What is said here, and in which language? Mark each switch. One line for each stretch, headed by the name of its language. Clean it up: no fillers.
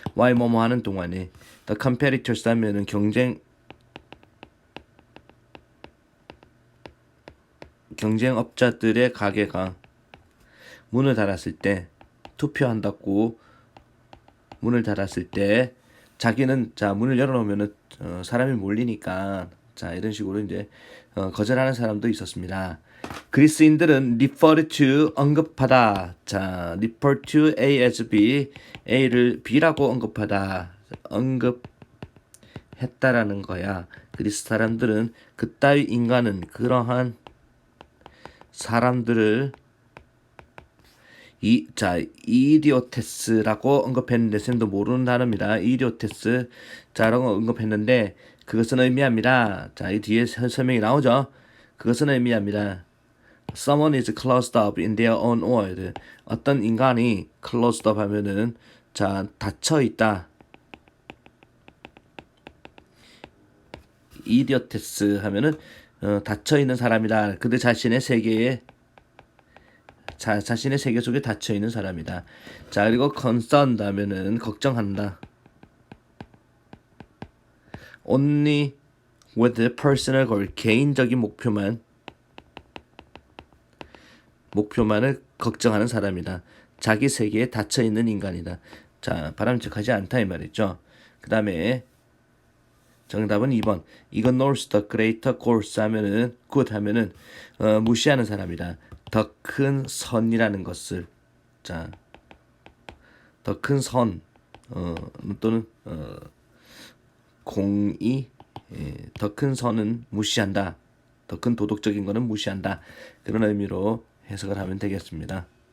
Korean: why 뭐뭐 하는 동안에.
English: the competitors
Korean: 하면은 경쟁업자들의 가게가 문을 닫았을 때, 투표한다고 문을 닫았을 때 자기는, 자, 문을 열어놓으면은 사람이 몰리니까, 자, 이런 식으로 이제 거절하는 사람도 있었습니다. 그리스인들은
English: refer to,
Korean: 언급하다. 자,
English: refer to A as B,
Korean: A를 B라고 언급하다. 언급했다라는 거야. 그리스 사람들은 그따위 인간은, 그러한 사람들을 이디오테스라고 언급했는데, 쌤도 모르는 단어입니다. 이디오테스, 자라고 언급했는데 그것은 의미합니다. 자, 이 뒤에 설명이 나오죠. 그것은 의미합니다.
English: Someone is closed up in their own world.
Korean: 어떤 인간이
English: closed up
Korean: 하면은, 자, 닫혀 있다. 이디오테스 하면은 닫혀 있는 사람이다. 그들 자신의 세계에, 자신의 세계 속에 닫혀 있는 사람이다. 자, 그리고 concerned 하면은 걱정한다.
English: Only with personal goal,
Korean: 개인적인 목표만을 걱정하는 사람이다. 자기 세계에 닫혀 있는 인간이다. 자, 바람직하지 않다 이 말이죠. 그 다음에 정답은 2번.
English: ignores the greater goals
Korean: 하면은,
English: good
Korean: 하면은 무시하는 사람이다. 더 큰 선이라는 것을. 자, 더 큰 선, 또는 공의, 더 큰 선은 무시한다. 더 큰 도덕적인 거는 무시한다. 그런 의미로 해석을 하면 되겠습니다.